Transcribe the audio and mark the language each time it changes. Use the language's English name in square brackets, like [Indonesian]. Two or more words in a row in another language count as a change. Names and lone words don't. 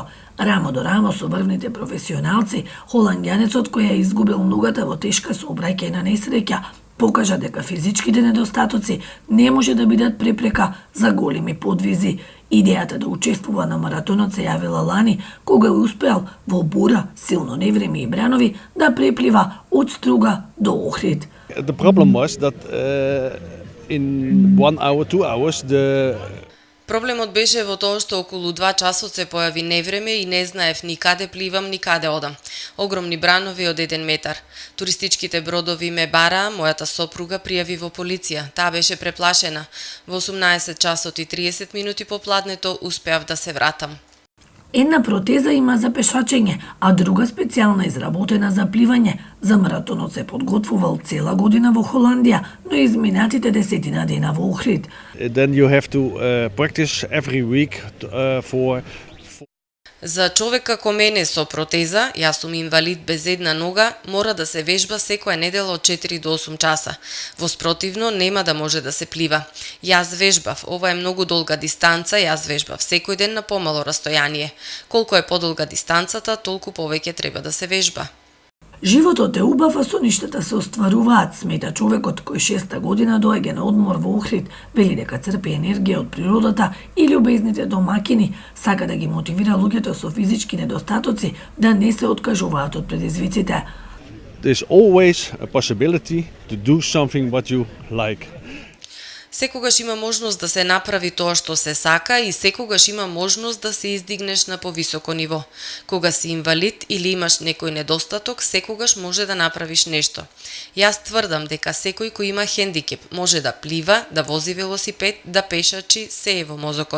[Macedonian] Рамо до рамо со врвните професионалци, холандјанецот кој ја изгубил ногата во тешка сообраќајна несреќа, покажа дека физичките недостатоци не може да бидат препрека за големи подвизи. Идејата да учествува на маратонот се јавила лани, кога успеал во бура, силно невреме и бранови да преплива од Струга до Охрид. [English] The problem was that in 1 hour, 2 hours [Macedonian] Проблемот беше во тоа што околу 2 часот се појави невреме и не знаев ни каде пливам, ни каде одам. Огромни бранови од 1 метар. Туристичките бродови ме бараа, мојата сопруга пријави во полиција. Таа беше преплашена. Во 18 часот и 30 минути по пладнето успеав да се вратам. Една протеза има за пешачење, а друга специјална изработена за пливање. За маратонот се подготвувал цела година во Холандија, но изминатите 10 дена во Охрид. [English] Then you have to practice every week for [Macedonian] За човек како мене со протеза, јас сум инвалид без една нога, мора да се вежба секоја недела од 4 до 8 часа. Во спротивно нема да може да се плива. Јас вежбав, ова е многу долга дистанца, јас вежбав секој ден на помало растојание. Колку е подолга дистанцата, толку повеќе треба да се вежба. Животот е убав, а соништата се остваруваат, смета човекот кој 6-та година доаѓа на одмор во Охрид, вели дека црпи енергија од природата и љубезните домакини, сака да ги мотивира луѓето со физички недостатоци да не се откажуваат од предизвиците. [English] There's always a possibility to do something what you like. [Macedonian] Секогаш има можност да се направи тоа што се сака и секогаш има можност да се издигнеш на повисоко ниво. Кога си инвалид или имаш некој недостаток, секогаш може да направиш нешто. Јас тврдам дека секој кој има хендикеп може да плива, да вози велосипед, да пешачи, се е во мозокот.